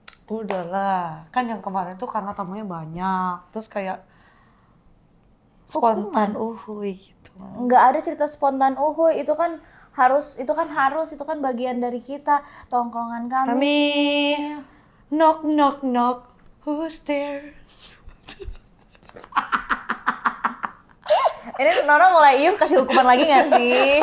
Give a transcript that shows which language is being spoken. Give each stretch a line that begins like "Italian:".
Indonesian: Udahlah, kan yang kemarin tuh karena tamunya banyak, terus kayak spontan uhuy gitu. Nggak ada cerita spontan uhuy, itu kan harus bagian dari kita, tongkrongan kami.
English: Knock knock knock, who's there?
Indonesian: Ini Nona mulai kasih hukuman lagi nggak sih?